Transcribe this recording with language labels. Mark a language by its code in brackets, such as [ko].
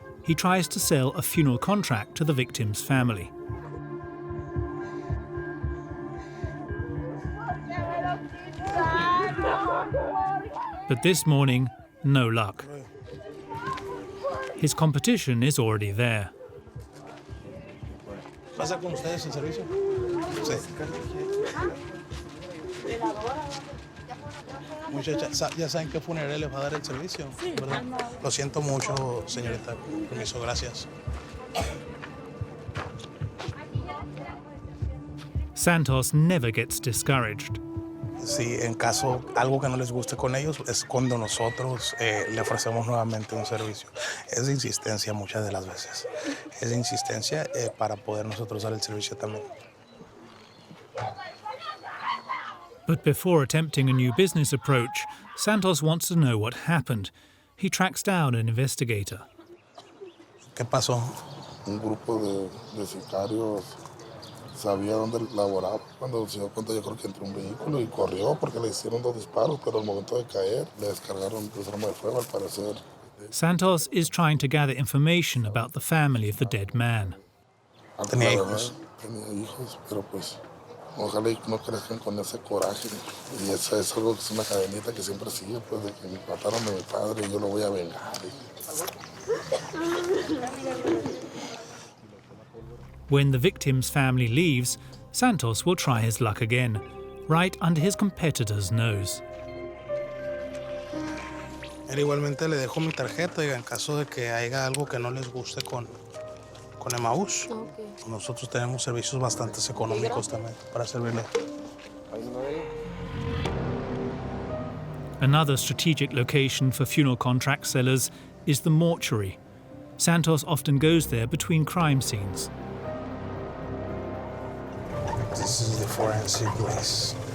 [en] He tries to sell a funeral contract to the victim's family. But this morning, no luck. His competition is already there. [es] ¿Pasa con ustedes el servicio? Sí. Muchachas, ¿ya saben qué funeraria les va a dar el servicio? Sí. ¿Verdad? Lo siento mucho, señorita. Permiso, gracias. [en] Santos never gets discouraged. [es] Si en caso algo que no les guste con ellos, es cuando nosotros le ofrecemos nuevamente un servicio. Es de insistencia muchas de las veces. Es de insistencia para poder nosotros dar el servicio también. [en] But before attempting a new business approach, Santos wants to know what happened. He tracks down an investigator. [es] ¿Qué pasó? Un grupo de sicarios sabía dónde laboraba. Cuando se dio cuenta, yo creo que entró un vehículo y corrió porque le hicieron 2 disparos, pero al momento de caer le descargaron el arma de fuego, al parecer. [en] Santos is trying to gather information about the family of the dead man. [es] Tenía hijos. Tenía hijos, pero pues ojalá y no crezcan con ese coraje. Y eso es algo que es una cadenita que siempre sigue, pues de que me mataron a mi padre y yo lo voy a vengar. [en] When the victim's family leaves, Santos will try his luck again, right under his competitor's nose. [es] Igualmente le dejo mi tarjeta en caso de que haya algo que no les guste con Emaús. Okay. Nosotros tenemos servicios bastante económicos también para servirle. [en] Another strategic location for funeral contract sellers is the mortuary. Santos often goes there between crime scenes. This is the forensic place.